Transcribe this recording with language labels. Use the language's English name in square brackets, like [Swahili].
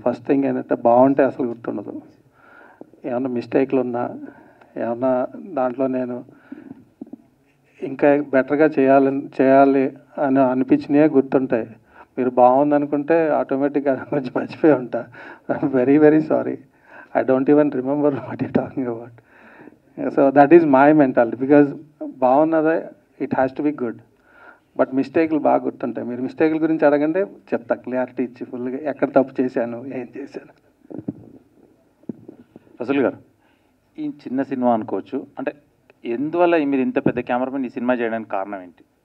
[Telugu] First thing ఏంటంటే బాగుంటే అసలు గుర్తుండదు. ఏమన్నా మిస్టేక్లు ఉన్నా, ఏమన్నా దాంట్లో నేను ఇంకా బెటర్గా చేయాలి అని అనిపించినవే గుర్తుంటాయి. మీరు బాగుందనుకుంటే ఆటోమేటిక్గా కొంచెం మర్చిపోయి ఉంటా. [English] Very very sorry. I don't even remember what you're talking about. So that is my mentality, because [Telugu] బాగున్నదే [English] It has to be good. [Telugu] But మిస్టేక్లు బాగా గుర్తుంటాయి. మీరు మిస్టేక్ల గురించి అడగండి, చెప్తా క్లారిటీ ఇచ్చి ఫుల్గా ఎక్కడ తప్పు చేశాను, ఏం చేశాను. రసూల్ గారు, ఈ చిన్న సినిమా అనుకోవచ్చు, అంటే ఎందువల్ల మీరు ఇంత పెద్ద కెమెరామెన్ ఈ సినిమా చేయడానికి కారణం ఏంటి?